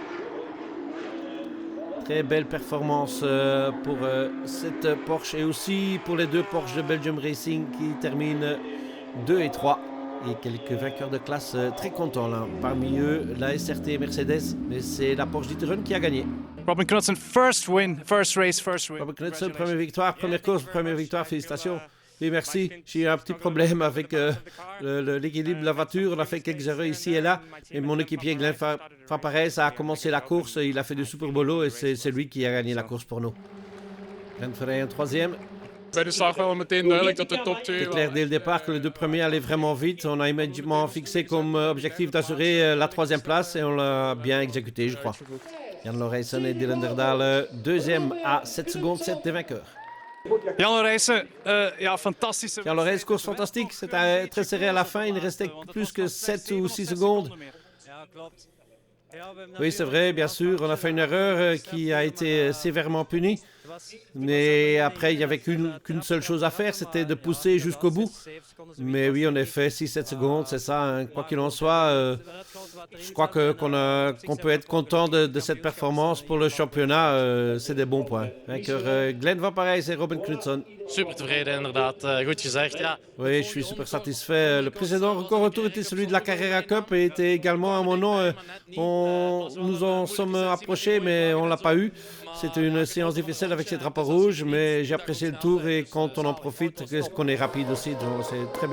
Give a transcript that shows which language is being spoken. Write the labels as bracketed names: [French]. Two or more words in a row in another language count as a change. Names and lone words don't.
[French] Très belle performance pour cette Porsche et aussi pour les 2 Porsche de Belgium Racing qui terminent 2 et 3. Et quelques vainqueurs de classe très contents là. Parmi eux, la SRT Mercedes, mais c'est la Porsche D'Ieteren qui a gagné. Robin Knudsen, [English] first win, first race, first win. [French] Robin Knudsen, première victoire, première course, première victoire, félicitations. Oui, merci. J'ai eu un petit problème avec l'équilibre de la voiture. On a fait quelques erreurs ici et là. Et mon équipier Glenn Van Parijs a commencé la course. Il a fait du super boulot et c'est lui qui a gagné la course pour nous. Glenn Verheyen, troisième. [Dutch] Bij de start wel meteen duidelijk dat de top 2... [French] C'est clair dès le départ que les 2 premiers allaient vraiment vite. On a immédiatement fixé comme objectif d'assurer la 3e place et on l'a bien exécuté, je crois. Jan Laurijsen et Dylan Derdaal, deuxième à 7 secondes 7 des vainqueurs. [Dutch] Jan Laurijsen, ja, fantastisch. [French] Jan Laurijsen, course fantastique. C'était très serré à la fin. Il ne restait plus que 7 ou 6 secondes. Oui, c'est vrai, bien sûr. On a fait une erreur qui a été sévèrement punie. Mais après, il n'y avait qu'une seule chose à faire, c'était de pousser jusqu'au bout. Mais oui, en effet, 6-7 secondes, c'est ça. Hein. Quoi qu'il en soit, je crois qu'on peut être content de cette performance pour le championnat. C'est des bons points. Vainqueur Glenn Van Parijs et Robin Knudsen. [Dutch] Super tevreden, inderdaad. Goed gezegd, ja. [French] Oui, je suis super satisfait. Le précédent record retour était celui de la Carrera Cup et était également à mon nom. Nous en sommes approchés, mais on ne l'a pas eu. C'était une séance difficile avec ces drapeaux rouges, mais j'ai apprécié le tour et quand on en profite, qu'on est rapide aussi, donc c'est très bien.